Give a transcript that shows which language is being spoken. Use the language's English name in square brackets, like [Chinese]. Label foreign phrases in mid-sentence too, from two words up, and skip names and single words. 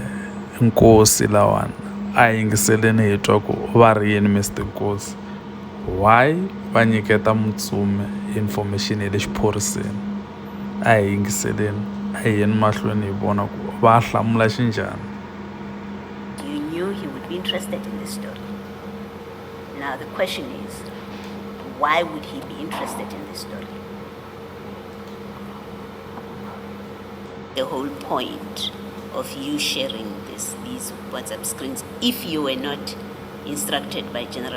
[Tsonga] Nkosi lawani a yingiseleni hi twa ku va ri yini Mr. Nkosi. Why va nyiketa Mutsumi information ya le xiphoriseni? A hi yingiseleni a hi yeni mahlweni hi vona ku va hlamula xinjhani. [English] you knew he would be interested in this story. Now the question is, why would he be interested in this story? The whole point of you sharing these WhatsApp screens, if you were not instructed by General